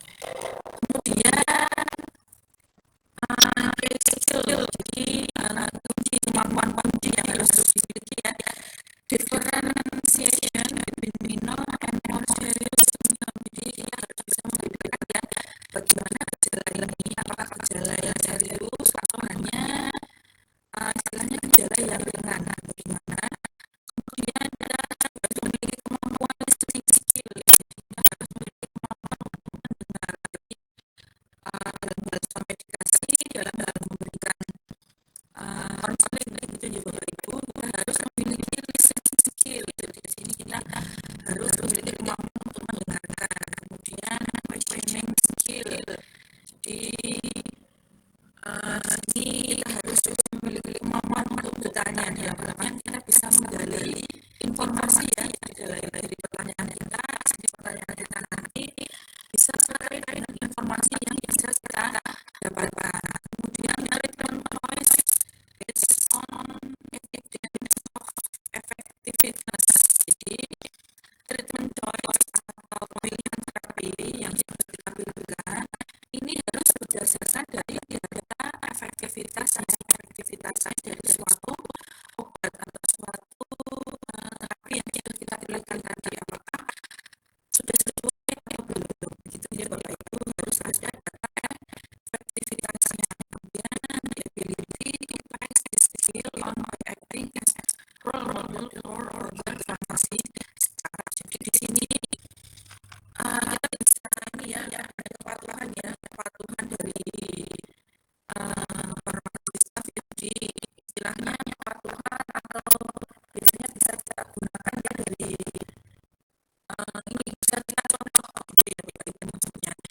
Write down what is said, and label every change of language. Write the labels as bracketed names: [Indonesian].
[Indonesian] Kemudian skill, jadi kunci kemampuan kunci yang harus dimiliki ya. [English] Differentiation between minor and more serious symptom. [Indonesian] Jadi dia harus bisa membedakan ya bagaimana gejala ini, apakah gejala yang serius atau hanya istilahnya gejala yang ringan. Bagaimana? Kemudian kita harus memiliki kemampuan listening skill. Jadi kita harus memiliki kemampuan untuk mendengar dalam hal medikasi, dalam hal memberikan konseling gitu ya Bapak Ibu, kita harus memiliki listening skill. Jadi di sini kita harus memiliki kemampuan untuk mendengarkan. Kemudian questioning skill. Jadi di sini kita harus juga memiliki kemampuan untuk bertanya. Dalam artian kita bisa menggali informasi ya dari pertanyaan kita. Jadi pertanyaan kita nanti bisa terkait dengan informasi yang bisa kita dapatkan. [English] Kemudian treatment choice based on evidence of effectiveness. [Indonesian] Jadi treatment choice atau pilihan terapi yang harus kita pilihkan ini harus berdasarkan dari data efektivitas dari suatu obat atau suatu terapi yang kita pilihkan tadi, apakah sudah sesuai atau belum. Begitu ya Bapak Ibu, harus ada data efektivitasnya. [English] Kemudian ability to pass the skill on by acting as role model for organ farmasi. [Indonesian] Jadi di sini kita bisa ini ya ada kepatuhan dari farmasi staff. Jadi istilahnya kepatuhan atau biasanya bisa kita gunakan ya dari ini bisa kita contoh gitu ya Bapak Ibu maksudnya.